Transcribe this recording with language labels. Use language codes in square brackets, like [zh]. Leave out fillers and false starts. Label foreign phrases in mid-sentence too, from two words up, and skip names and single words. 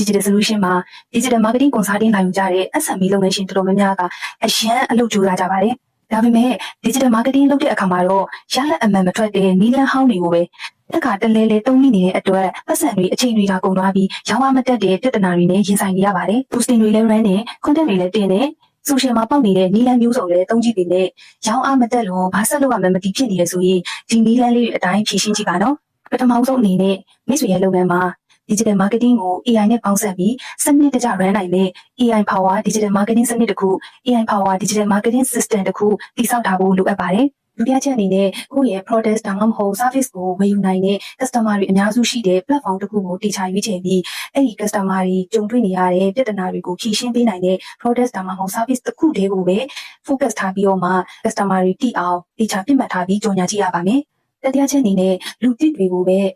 [my] Digital Solution မှာ [en] digital marketing consulting [my] လာယူကြတဲ့ SME လုပ်ငန်းရှင်တော်တော်များများကအရန်အလုပ်ကြိုးစားကြပါတယ်ဒါပေမဲ့ [en] digital marketing [my] လုပ်တဲ့အခါမှာတော့ရလက်အမှန်မထွက်တဲ့နီးလန်းဟောင်းတွေကိုပဲတက်ခါတလဲလဲတုံးမိနေတဲ့အတွက်ပတ်စံတွေအချိန်တွေကကုန်သွားပြီးရောင်းအားမတက်တဲ့ပြဿနာတွေနဲ့ရင်ဆိုင်နေရပါတယ် boosting တွေလည်း run နဲ့ content တွေလည်းတင်နေ social မှာပေါက်နေတဲ့နီးလန်းမျိုးစုံလည်းတုံးကြည့်ပေမဲ့ရောင်းအားမတက်လို့ဘာဆက်လုပ်ရမှန်းမသိဖြစ်နေရဆိုရင် ဒီနီးလန်းလေးတွေအတိုင်းဖြည့်ရှင်းကြည့်ပါနော်ပထမဆုံးအနေနဲ့မိတ်ဆွေရဲ့လုပ်ငန်းမှာ [en] digital marketing [my] ကို AI နဲ့ပေါင်းစပ်ပြီးစနစ်တကျ run နိုင်တဲ့ [en] AI power digital marketing [my] စနစ်တစ်ခု [en] AI power digital marketing system [my] တစ်ခုတည်ဆောက်ထားဖို့လိုအပ်ပါတယ်ဒုတိယချက်အနေနဲ့ကိုယ့်ရဲ့ product ဒါမှမဟုတ် service ကိုဝယ်ယူနိုင်တဲ့ customer တွေအများစုရှိတဲ့ platform တစ်ခုကိုတည်ချရွေးချယ်ပြီးအဲ့ဒီ customer တွေကြုံတွေ့နေရတဲ့ပြဿနာတွေကိုဖြေရှင်းပေးနိုင်တဲ့ product ဒါမှမဟုတ် service တစ်ခုတည်းကိုပဲ focus ထားပြီးတော့မှ customer တွေတည်အောင်တည်ချပြတ်မှတ်ထားပြီးကြော်ညာကြည့်ရပါမယ်တတိယချက်အနေနဲ့လူတစ်တွေကိုပဲအ